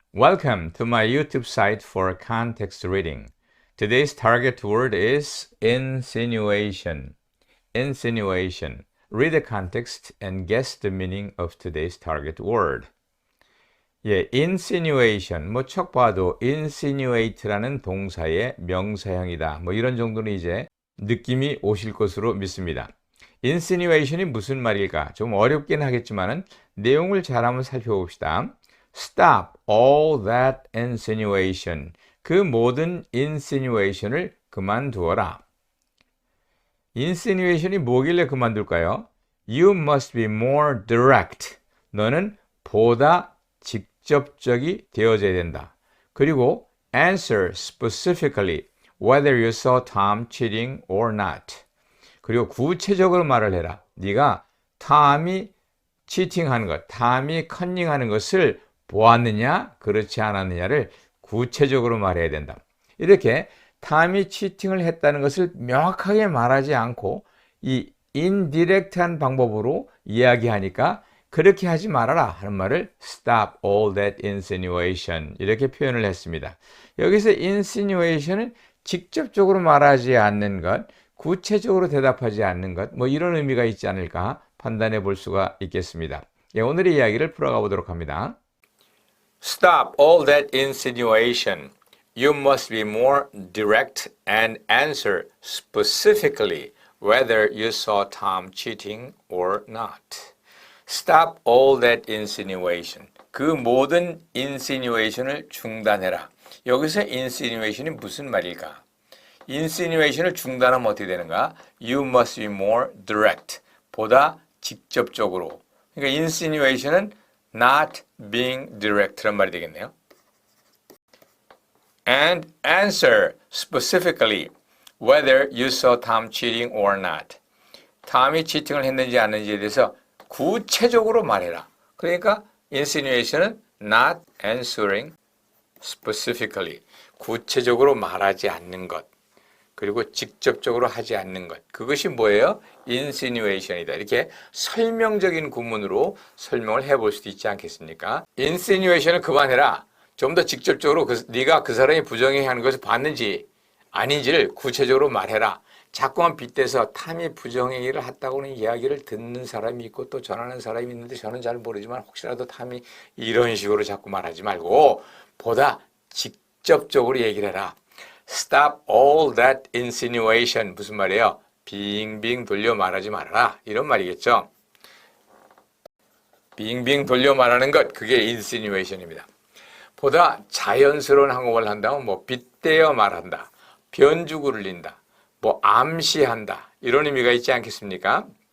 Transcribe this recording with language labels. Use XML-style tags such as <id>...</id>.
<en>Welcome to my YouTube site for context reading. Today's target word is insinuation. Insinuation. Read the context and guess the meaning of today's target word.</en> <ko>예, insinuation. 척 봐도 insinuate라는 동사의 명사형이다. 이런 정도는 이제 느낌이 오실 것으로 믿습니다. insinuation이 무슨 말일까? 좀 어렵긴 하겠지만은 내용을 잘 한번 살펴봅시다.</ko> <en>Stop all that insinuation.</en> <ko>그 모든 insinuation을 그만두어라. insinuation이 뭐길래 그만둘까요?</ko> <en>You must be more direct.</en> <ko>너는 보다 직접적이 되어져야 된다. 그리고</ko> <en>answer specifically whether you saw Tom cheating or not.</en> <ko>그리고 구체적으로 말을 해라. 네가 탐이 치팅하는 것, 탐이 컨닝하는 것을 보았느냐, 그렇지 않았느냐를 구체적으로 말해야 된다. 이렇게 탐이 치팅을 했다는 것을 명확하게 말하지 않고 이 인디렉트한 방법으로 이야기하니까 그렇게 하지 말아라 하는 말을</ko> <en>stop all that insinuation</en> <ko>이렇게 표현을 했습니다. 여기서 insinuation은 직접적으로 말하지 않는 것, 구체적으로 대답하지 않는 것, 이런 의미가 있지 않을까 판단해 볼 수가 있겠습니다. 예, 오늘의 이야기를 풀어가 보도록 합니다.</ko> <en>Stop all that insinuation. You must be more direct and answer specifically whether you saw Tom cheating or not. Stop all that insinuation.</en> <ko>그 모든 insinuation을 중단해라. 여기서 insinuation이 무슨 말일까? insinuation을 중단하면 어떻게 되는가?</ko> <en>You must be more direct.</en> <ko>보다 직접적으로. 그러니까 insinuation은</ko> <en>not being direct</en> <ko>란 말이 되겠네요.</ko> <en>And answer specifically whether you saw Tom cheating or not.</en> <ko>탐이 치팅을 했는지 안 했는지에 대해서 구체적으로 말해라. 그러니까</ko> <en>insinuation은 not answering specifically.</en> <ko>구체적으로 말하지 않는 것. 그리고 직접적으로 하지 않는 것. 그것이 뭐예요? insinuation이다. 이렇게 설명적인 구문으로 설명을 해볼 수도 있지 않겠습니까? insinuation을 그만해라. 좀 더 직접적으로 네가 그 사람이 부정행위하는 것을 봤는지 아닌지를 구체적으로 말해라. 자꾸만 빗대서 탐이 부정행위를 했다고는 이야기를 듣는 사람이 있고 또 전하는 사람이 있는데 저는 잘 모르지만 혹시라도 탐이 이런 식으로 자꾸 말하지 말고 보다 직접적으로 얘기를 해라.</ko> <en>Stop all that insinuation.</en> <ko>무슨 말이에요? 빙빙 돌려 말하지 말아라. 이런 말이겠죠. 빙빙 돌려 말하는 것, 그게 insinuation입니다. 보다 자연스러운 한국어를 한다면 빗대어 말한다. 변주구를 린다. 암시한다. 이런 의미가 있지 않겠습니까?</ko>